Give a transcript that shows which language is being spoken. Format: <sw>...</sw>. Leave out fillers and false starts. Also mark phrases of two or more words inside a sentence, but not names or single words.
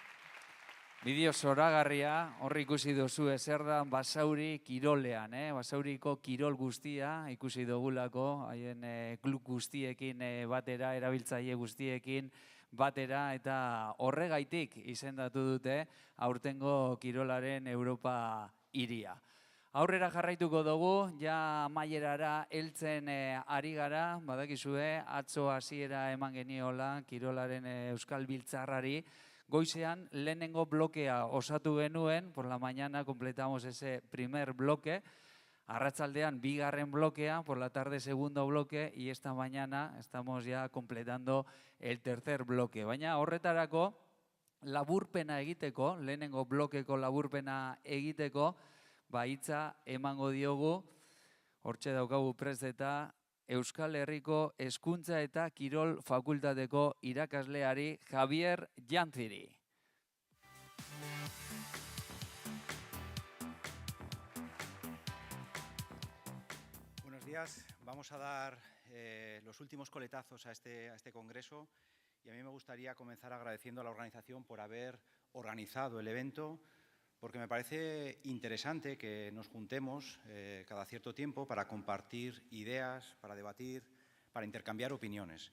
<eu>Bideo zoragarria, horri ikusi duzu zer da Basauri kirolean, Basauriko kirol guztia ikusi dugulako, haien klub guztiekin batera, erabiltzaile guztiekin batera, eta horregaitik izendatu dute aurtengo kirolaren Europa hiria. Aurrera jarraituko dugu, ja amaierara heltzen ari gara, badakizue, atzo hasiera eman geniola kirolaren Euskal Biltzarrari. Goizean lehenengo blokea osatu genuen,</eu> <es>por la mañana completamos ese primer bloque.</es> <eu>Arratsaldean bigarren blokea,</eu> <es>por la tarde segundo bloque y esta mañana estamos ya completando el tercer bloque.</es> <eu>Baina horretarako laburpena egiteko, lehenengo blokeko laburpena egiteko, hitza emango diogu, hortxe daukagu prest eta Euskal Herriko Hezkuntza eta Kirol Fakultateko irakasleari Javier Jantziri.</eu> <es>Buenos días. Vamos a dar los últimos coletazos a este congreso y a mí me gustaría comenzar agradeciendo a la organización por haber organizado el evento, porque me parece interesante que nos juntemos cada cierto tiempo para compartir ideas, para debatir, para intercambiar opiniones.</es>